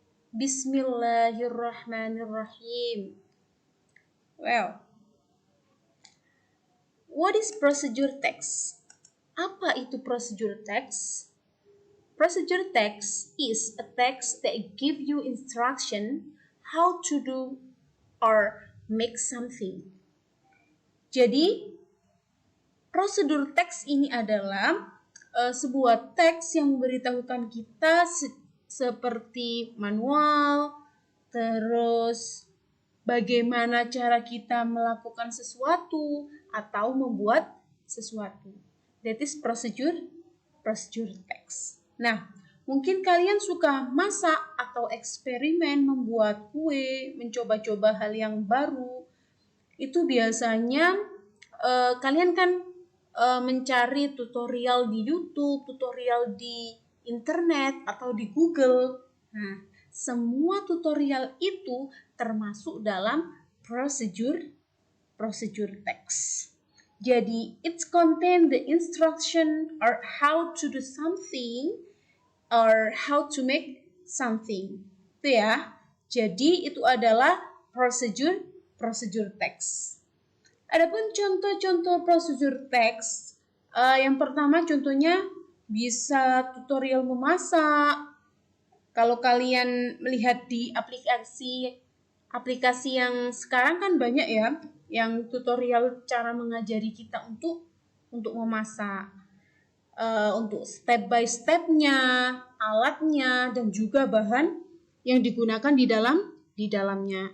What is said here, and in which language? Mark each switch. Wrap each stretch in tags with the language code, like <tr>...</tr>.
<en>Bismillahirrahmanirrahim. Well, what is procedure text?</en> <id>Apa itu procedure text?</id> <en>Procedure text is a text that give you instruction how to do or make something.</en> <id>Jadi, prosedur teks ini adalah sebuah teks yang memberitahukan kita seperti manual, terus bagaimana cara kita melakukan sesuatu atau membuat sesuatu.</id> <en>That is procedure text.</en> <id>Nah, mungkin kalian suka masak atau eksperimen membuat kue, mencoba-coba hal yang baru. Itu biasanya kalian kan mencari tutorial di YouTube, tutorial di internet atau di Google. Nah, semua tutorial itu termasuk dalam procedure text.</id> <en>Jadi, it contain the instruction or how to do something or how to make something.</en> <id>Itu ya. Jadi, itu adalah procedure text. Adapun contoh-contoh prosedur teks, yang pertama contohnya bisa tutorial memasak. Kalau kalian melihat di aplikasi yang sekarang kan banyak ya, yang tutorial cara mengajari kita untuk memasak, untuk step by stepnya, alatnya, dan juga bahan yang digunakan di dalamnya.</id>